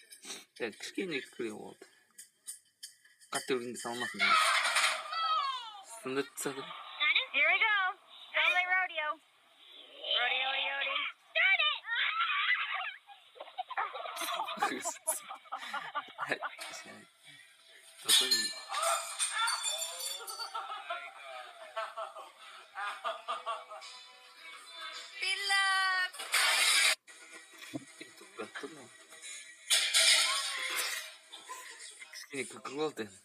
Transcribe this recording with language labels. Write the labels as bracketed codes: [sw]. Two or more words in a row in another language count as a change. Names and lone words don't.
[kk] Кішкене күлкілеу болды. Қатты өлгенге салмасын. Сыныртса да. [en] Here we go. Family rodeo. Rodeo. Start it! [kk] Тосын. Кішкене күлкі болды.